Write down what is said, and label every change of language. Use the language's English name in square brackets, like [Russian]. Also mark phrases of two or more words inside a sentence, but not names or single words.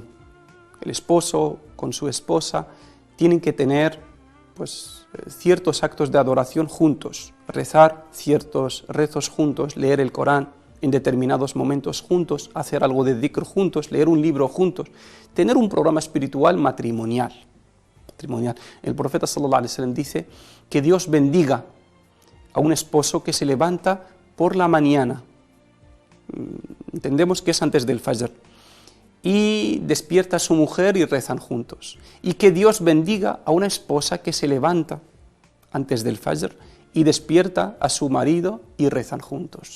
[Spanish] El esposo con su esposa tienen que tener pues, ciertos actos de adoración juntos, rezar ciertos rezos juntos, leer el Corán en determinados momentos juntos, hacer algo de dhikr juntos, leer un libro juntos, tener un programa espiritual matrimonial. El profeta [Arabic] صلى الله عليه وسلم [Spanish] dice que Dios bendiga a un esposo que se levanta por la mañana, entendemos que es antes del Fajr, y despierta a su mujer y rezan juntos, y que Dios bendiga a una esposa que se levanta antes del Fajr y despierta a su marido y rezan juntos.